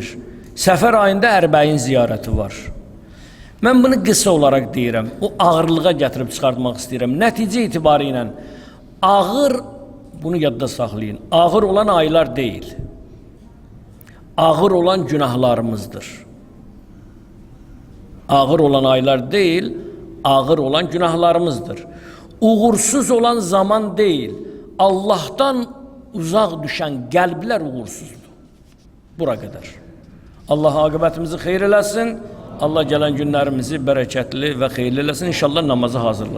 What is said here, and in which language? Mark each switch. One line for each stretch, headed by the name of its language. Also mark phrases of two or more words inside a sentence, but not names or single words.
Azerbaijani: Səfər ayında Ərbəyin ziyarəti var. Mən bunu qısa olaraq deyirəm, o ağırlığa gətirib çıxartmaq istəyirəm. Nəticə itibarı ilə ağır, bunu yadda saxlayın, ağır olan aylar deyil. Ağır olan günahlarımızdır.
Turkish: Ağır olan aylar değil, ağır olan günahlarımızdır. Uğursuz olan zaman değil, Allah'tan uzak düşen kalpler uğursuzdur. Bura kadar. Allah akıbetimizi hayır eləsin. Allah gelen günlerimizi bereketli ve hayırlı eləsin.